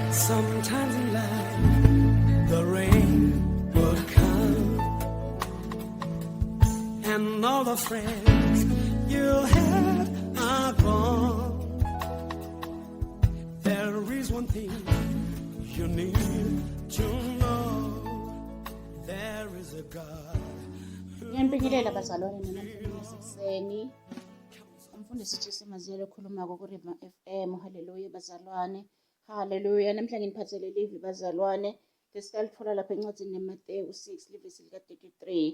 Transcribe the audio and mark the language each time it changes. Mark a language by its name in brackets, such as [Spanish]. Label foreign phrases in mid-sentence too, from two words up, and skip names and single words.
[English] Sometimes in life, the rain will come, and all the friends you had are gone. There is one thing you need to know. There is a God. [Swati] Ngiyabingelela bazalwane namhlanje sekuseni. Umfundisi uJesu Maziyela okhuluma ku-Rhythm FM. Haleluya bazalwane. Haleluya. Namhlanje ngiphathele livi bazalwane. Lesitalithola lapha encwadini yeMateyu 6 livesi lika-33.